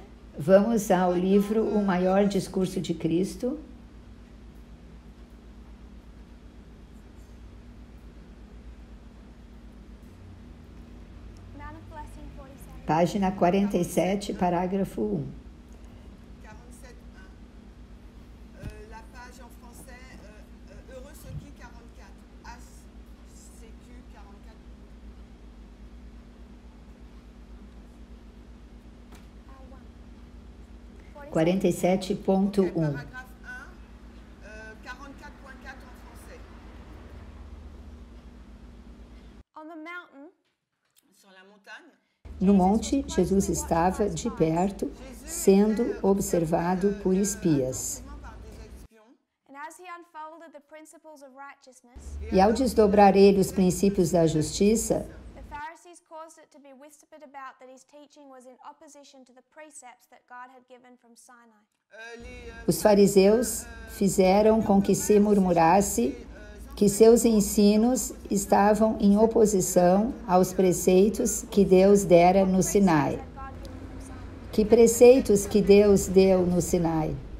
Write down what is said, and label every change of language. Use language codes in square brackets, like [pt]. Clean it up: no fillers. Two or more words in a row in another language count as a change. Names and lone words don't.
[pt] Vamos ao livro O Maior Discurso de Cristo, [en] Mount of Blessing 47. [pt] página 47, parágrafo 1. 47.1. [fr] La page en français, Heureux ceux qui 44. ACQ 44. 47.1. Paragraphe 1, 44.4 en français. [en] On the mountain, [fr] Sur la montagne, [pt] No monte, Jesus estava de perto, sendo observado por espias. [fr] par des espions, [en] and as he unfolded the principles of righteousness, [pt] E ao desdobrar ele os princípios da justiça, [en] the Pharisees caused it to be whispered about that his teaching was in opposition to the precepts that God had given from Sinai. [pt] os fariseus fizeram com que se murmurasse que seus ensinos estavam em oposição aos preceitos que Deus dera no Sinai. Que preceitos que Deus deu no Sinai?